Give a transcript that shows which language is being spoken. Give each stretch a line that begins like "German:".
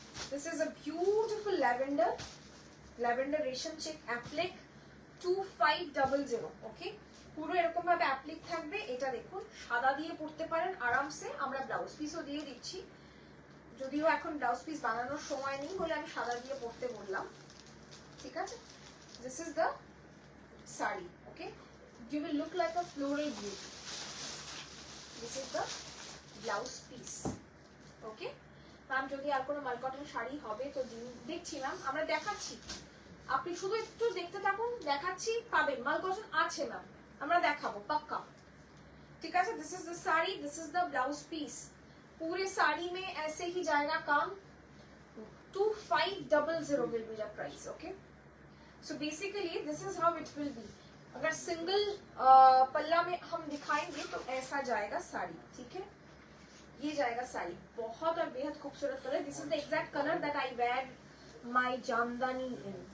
English: This is a beautiful lavender resham check applique 2500।
Bangla: ওকে, পুরো এরকম ভাবে অ্যাপ্লিক থাকবে। এটা দেখুন, সাদা দিয়ে পরতে পারেন আরামসে। আমরা ব্লাউজ পিসও দিয়ে দিচ্ছি, যদিও এখন ব্লাউজ পিস বানানোর সময় নেই বলে আমি সাদা দিয়ে পরতে বললাম, ঠিক আছে?
English: This is the sari. Okay, you will look like a floral beauty. This is the blouse piece.
Bangla: Okay ma'am, যদি আর কোনো মাল কটন শাড়ি হবে তো দেখছি ম্যাম, আমরা দেখাচ্ছি। আপনি শুধু একটু দেখতে থাকুন, দেখাচ্ছি, পাবেন। মাল কটন আছে ম্যাম, আমরা দেখাবো পাক্কা, ঠিক আছে?
English: This is the sari, this is the blouse piece.
Hindi: पूरे साड़ी में ऐसे ही जाएगा काम।
English: 2500 will be the price. Okay, so basically this is how it will be.
Hindi: अगर सिंगल पल्ला में हम दिखाएंगे तो ऐसा जाएगा साड़ी, ठीक है? ये जाएगा साड़ी, बहुत और बेहद खूबसूरत colour.
English: This is the exact colour that I wear my jamdani in.